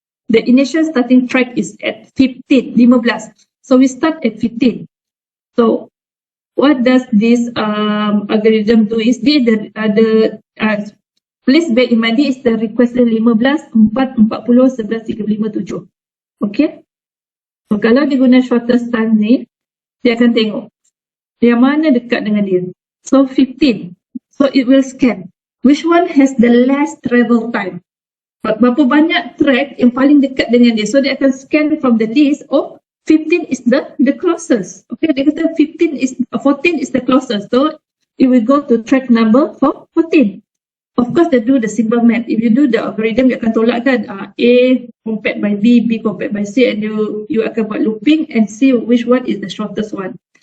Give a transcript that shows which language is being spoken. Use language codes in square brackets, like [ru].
[en] The initial starting track is at 15. So we start at 15. So what does this algorithm do is please bear in mind, this is the request 15, 4, 40, 11, 35, 7. Okay? [ms] So kalau dia guna shortest time ni, dia akan tengok yang mana dekat dengan dia. [en] So 15. So it will scan. Which one has the less travel time? [ms] Berapa banyak track yang paling dekat dengan dia. [en] So [ms] dia akan [en] scan from the list. 15 is the closest. Okay, [ms] dia kata [en] 14 is the closest. So it will go to track number 14. Of course, they do the simple math. If you do the algorithm, you [ms] akan tolakkan [en] A compared by B, B compared by C, and you [ms] akan buat [en] looping and see which one is the shortest one.